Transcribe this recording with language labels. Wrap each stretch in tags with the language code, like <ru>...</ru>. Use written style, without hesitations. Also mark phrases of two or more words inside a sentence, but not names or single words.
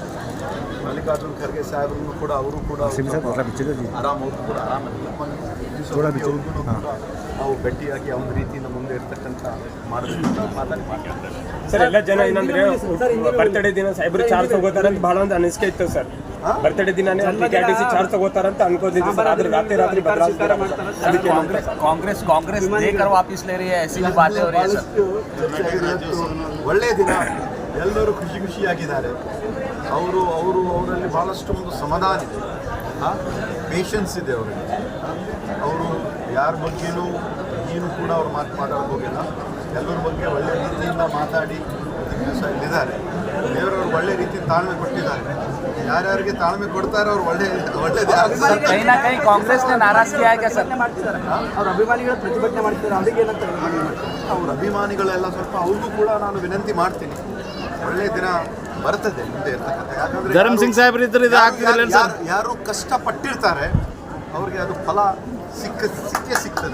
<kn>ಮಲ್ಲಿಕಾರ್ಜುನ್ ಖರ್ಗೆ ಸಾಹೇಬ್ರನ್ನು ಕೂಡ ಅವರು ಕೂಡ ಆರಾಮಿಲ್ಲ. ನಾವು ಭೇಟಿಯಾಗಿ ಒಂದು ರೀತಿಯಿಂದ ಮುಂದೆ ಇರ್ತಕ್ಕಂಥ ಮಾತಾಡಿ ಸರ್. ಎಲ್ಲ ಜನ ಏನಂದ್ರೆ ಬರ್ತಡೇ ದಿನ ಸಾಹೇಬ್ರು ಚಾರ್ಜ್ ತಗೋತಾರಂತ ಬಹಳ ಒಂದು ಅನಿಸಿಕೆ ಇತ್ತು ಸರ್. ಬರ್ತಡೇ ದಿನಾನೇ KTC ಚಾರ್ಜ್ ತಗೋತಾರಂತ ಅನ್ಕೋತಿದ್ವಿ ಸರ್. ಆದ್ರೆ ರಾತ್ರಿ</kn> <hi>कांग्रेस देकर वापस ले रही है, ऐसी भी बातें हो रही है सर.</hi> <kn>ಒಳ್ಳೆಯ ದಿನ, ಎಲ್ಲರೂ ಖುಷಿಯಾಗಿದ್ದಾರೆ. ಅವರಲ್ಲಿ ಭಾಳಷ್ಟು ಒಂದು ಸಮಾಧಾನ ಇದೆ, ಪೇಷನ್ಸ್ ಇದೆ ಅವರಿಗೆ. ಅವರು ಯಾರ ಬಗ್ಗೆನೂ ಏನು ಕೂಡ ಅವ್ರು ಮಾತಾಡೋಕೆ ಹೋಗಿಲ್ಲ. ಎಲ್ಲರ ಬಗ್ಗೆ ಒಳ್ಳೆಯ ರೀತಿಯಿಂದ ಮಾತಾಡಿ ದಿವಸ ಇಲ್ಲಿದ್ದಾರೆ. ದೇವರವ್ರು ಒಳ್ಳೆ ರೀತಿ ತಾಳ್ಮೆ ಕೊಟ್ಟಿದ್ದಾರೆ. ಯಾರ್ಯಾರಿಗೆ ತಾಳ್ಮೆ ಕೊಡ್ತಾರೆ ಅವ್ರು ಒಳ್ಳೆಯದೇ.</kn> <hi>कहीं ना कहीं कांग्रेस ने नाराज किया है क्या सर?</hi> <kn>ಅವ್ರ ಅಭಿಮಾನಿಗಳು ಪ್ರತಿಭಟನೆ ಮಾಡ್ತಾರೆ, ಅವರಿಗೆ ಏನಂತ? ಅವ್ರ ಅಭಿಮಾನಿಗಳೆಲ್ಲ ಸ್ವಲ್ಪ ಅವ್ರಿಗೂ ಕೂಡ ನಾನು ವಿನಂತಿ ಮಾಡ್ತೀನಿ, ಒಳ್ಳೆಯ ದಿನ ಬರ್ತದೆ ಮುಂದೆ ಇರ್ತಕ್ಕಂಥ. ಯಾಕಂದ್ರೆ ಧರಮ್ ಸಿಂಗ್ ಸಾಹೇಬ್ರು ಇದ್ರೆ ಯಾರು ಕಷ್ಟಪಟ್ಟಿರ್ತಾರೆ ಅವ್ರಿಗೆ ಅದು ಫಲ ಸಿಗ್ತದೆ.</kn>